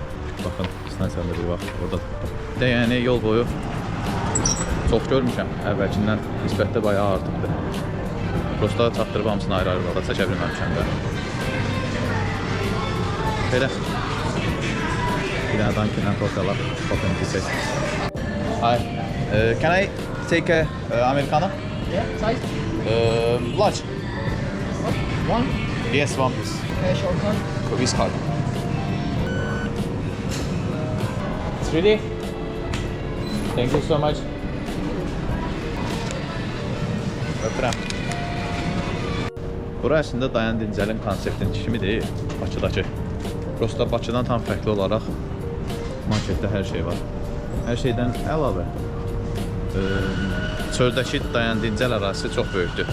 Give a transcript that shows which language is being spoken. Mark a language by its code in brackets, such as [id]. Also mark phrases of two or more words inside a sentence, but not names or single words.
[az] Baxın, stansiyada bir vaxt oradadır. Bir də yəni yol boyu çox görmüşəm, əvvəlkindən nisbətdə bayağı artıqdır. Prosta çatdırıb hamısını ayrı-ayrı da çəkə bilməmişəm də. Belə. Bir dənə Dunkin' Coca-Cola, Coffee içək. [en] Hi, can I take a Americano? Yeah, size? Large. One? Yes, one please. Cash or card? With card. It's ready? Thank you so much. [az] Öpürəm. Bura əslində Dayan Dincəlin konseptinin kimidir, Bakıdakı. Prosta Bakıdan tam fərqli olaraq marketdə hər şey var. Hər şeydən əlavə çöldəki Dayan Dincəl ərazisi çox böyükdür.